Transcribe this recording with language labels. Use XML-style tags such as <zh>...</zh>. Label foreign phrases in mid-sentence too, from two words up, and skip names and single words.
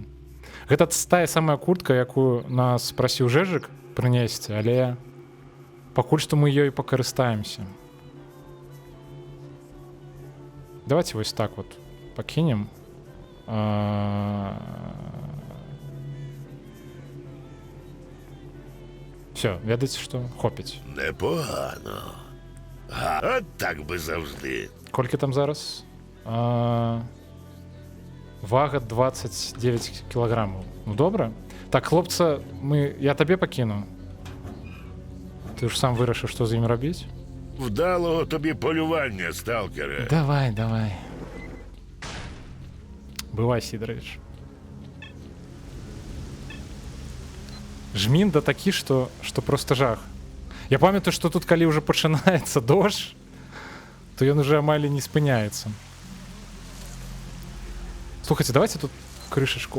<be>Гэта тая самая куртка, якую нас прасіў Жэжык прынесці, але пакуль што мы ёй пакарыстаемся. Давайте вось так вот пакінем. Все, ведаеце што? Хопіць.</be> <uk>Непогано. От так би завжди.</uk> <be>Колькі там зараз? Вага 29 кілаграмаў. Ну добра. Так, хлопца, я табе пакіну. Ты ж сам вырашыў, што з ім рабіць?</be> <uk>Вдалого тобі полювання, сталкере.</uk> <be>Давай, давай. Бывай, Сідарович. Жмін да такі, што просто жах. Я памятаю, што тут, калі ўжо пачынаецца дождж, то ён уже амаль не спыняецца. Слухайте, давайте тут крышечку.</be>